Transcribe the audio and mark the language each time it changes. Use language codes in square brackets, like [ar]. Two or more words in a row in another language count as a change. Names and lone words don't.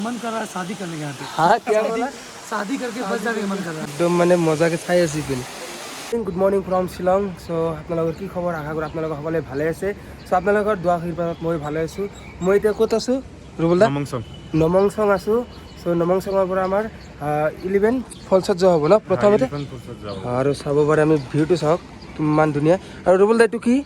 [hi] मन कर रहा है शादी करने के यहाँ पे। हाँ क्या बोला शादी करके बस जाने का मन कर रहा है। [as] একদম মানে মজাকে চাই আছি পিনে [en] good morning from Shillong [as] চ' আপোনালোকৰ কি খবৰ আশা কৰোঁ আপোনালোকৰ সকলোৱে ভালে আছে চ' আপোনালোকৰ দোৱা আশীৰ্বাদত মই ভালে আছোঁ মই এতিয়া ক'ত আছোঁ ৰুবুলদা নমংচং আছোঁ চ' নমংচঙৰ পৰা আমাৰ 11 ফলছত যোৱা হ'ব ন প্ৰথমতে আৰু চাব পাৰে আমি ভিউটো চাওক কিমান ধুনীয়া আৰু ৰুবুলদা এইটো কি